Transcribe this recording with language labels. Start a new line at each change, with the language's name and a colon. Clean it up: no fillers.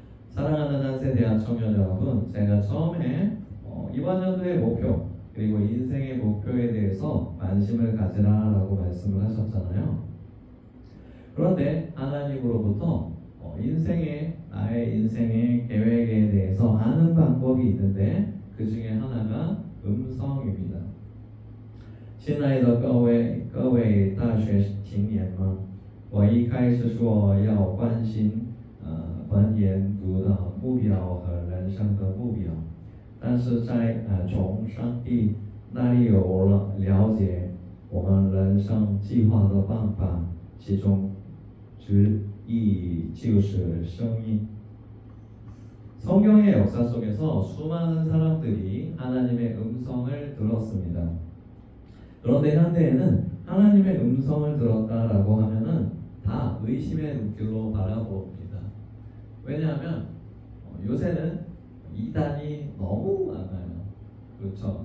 Korean: 사랑하는 한세대학 청년 여러분, 제가 처음에 이번 연도의 목표 그리고 인생의 목표에 대해서 관심을 가지라라고 말씀을 하셨잖아요. 그런데 하나님으로부터 나의 인생의 계획에 대해서 아는 방법이 있는데 그 중에 하나가 음성입니다.
Chinese: 亲爱的各位大学青年们，我一开始说要关心本研读的目标和人生的目标，但是在从上帝那里有了了解我们人生计划的办法，其中之一就是生命。
Korean: 성경의 역사 속에서 수많은 사람들이 하나님의 음성을 들었습니다. 그런데 현대에는 하나님의 음성을 들었다라고 하면은 다 의심의 눈길로 바라봅니다. 왜냐하면 요새는 이단이 너무 많아요. 그렇죠?